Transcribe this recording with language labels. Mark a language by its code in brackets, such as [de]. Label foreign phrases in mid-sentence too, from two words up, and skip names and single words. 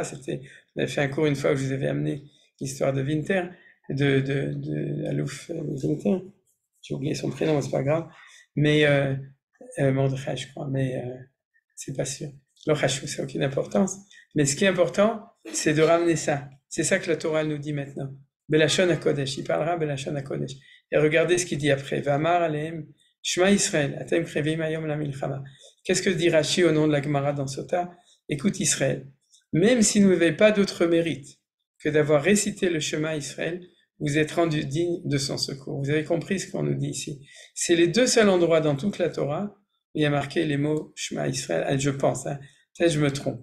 [fr] On avait fait un cours une fois où je vous avais amené l'histoire de Winter, de Alouf Winter, j'ai oublié son prénom, c'est pas grave, mais Mordechai, je crois, mais c'est pas sûr. L'Ochashou, ça n'a aucune importance. Mais ce qui est important, c'est de ramener ça. C'est ça que la Torah nous dit maintenant. [he] בלשון הקודש, [fr] il parlera [he] בלשון הקודש. [fr] Et regardez ce qu'il dit après. [he] ואמר אליהם שמע ישראל אתם קרבים היום למלחמה. [fr] Qu'est-ce que dit Rashi au nom de la Gemara dans Sota? Écoute Israël, même si vous n'avez pas d'autre mérite que d'avoir récité le Shema Israël, vous êtes rendu digne de son secours. Vous avez compris ce qu'on nous dit ici. C'est les deux seuls endroits dans toute la Torah où il y a marqué les mots Shema Israël, je pense, peut-être je me trompe.